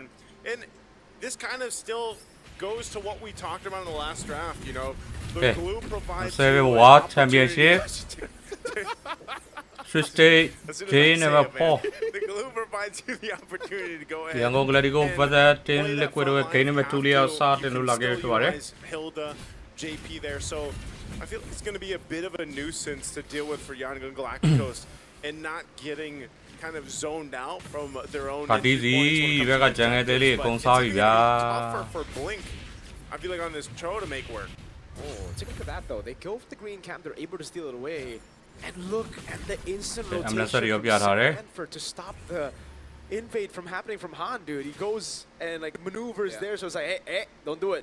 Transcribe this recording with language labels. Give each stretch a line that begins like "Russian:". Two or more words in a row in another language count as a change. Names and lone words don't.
English: And this kind of still goes to what we talked about in the last draft, you know. The glue provides you an World opportunity- Championship Swiss State As soon as Day I say number it, man, 4 The glue provides you the opportunity to go ahead.
Burmese: ရန်ကုန် Galactico Feather 10 Liquid တို့
English: game number 2
Burmese: လေးအောင်စတင်လို့လာခဲ့ဖြစ်ပါတယ်
English: Hilda, JP there, so I feel it's going to be a bit of a nuisance to deal with for Yangon Galacticos and not getting kind of zoned out from their own.
Burmese: ခါတီးစီဘက်ကဂျန်ငယ်သေးလေးအကုန်စားပြီဗျာ
English: Tougher for Blink. I feel like on this Cho to make work. Oh, take a look at that though. They go for the green camp, they're able to steal it away. And look at the instant rotation from Sanford to stop the invade from happening from Han, dude. He goes and like maneuvers there, so it's like, hey, don't do it.